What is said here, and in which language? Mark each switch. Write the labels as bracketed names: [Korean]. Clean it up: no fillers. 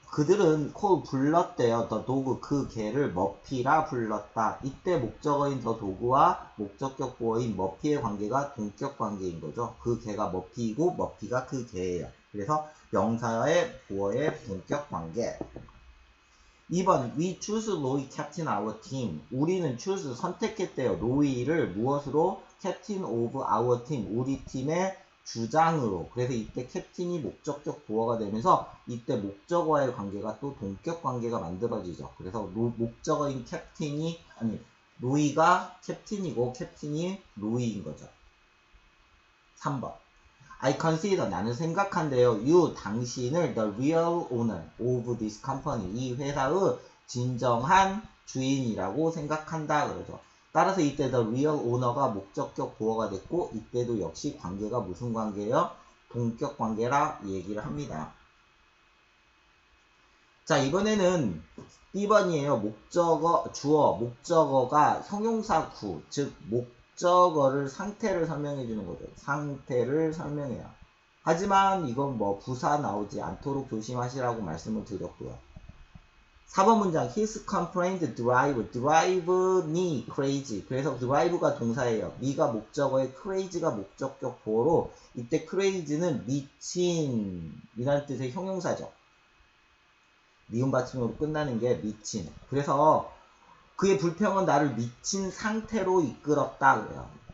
[Korean] 그들은 call 불렀대요. the dog 그 개를 머피라 불렀다. 이때 목적어인 the dog와 목적격 보어인 머피의 관계가 동격 관계인 거죠. 그 개가 머피이고 머피가 그 개예요. 그래서 명사의 보어의 동격 관계. [English] 2번 We choose Roy captain our team. [Korean] 우리는 choose 선택했대요. 로이를 무엇으로? [English] captain of our team. [Korean] 우리 팀의 주장으로. 그래서 이때 캡틴이 목적격 보어가 되면서 이때 목적어와의 관계가 또 동격 관계가 만들어지죠. 그래서 목적어인 캡틴이 로이가 캡틴이고 캡틴이 로이인 거죠. 3번 I consider 나는 생각한대요. You 당신을 [English] the real owner of this company [Korean] 이 회사의 진정한 주인이라고 생각한다 그러죠. 따라서 이때 the real owner가 목적격 보어가 됐고 이때도 역시 관계가 무슨 관계예요? 동격 관계라 얘기를 합니다. 자, 이번에는 B번이에요. 목적어, 주어, 목적어가 형용사 구, 즉 목적어를 상태를 설명해 주는 거죠. 상태를 설명해요. 하지만 이건 뭐 부사 나오지 않도록 조심하시라고 말씀을 드렸고요. [English] 4번 문장 His complaint drive me crazy. [Korean] 그래서 drive가 동사예요. me가 목적어에 crazy가 목적격 보어로 이때 crazy는 미친 이라는 뜻의 형용사죠. 미음 받침으로 끝나는 게 미친. 그래서 그의 불평은 나를 미친 상태로 이끌었다 그래요.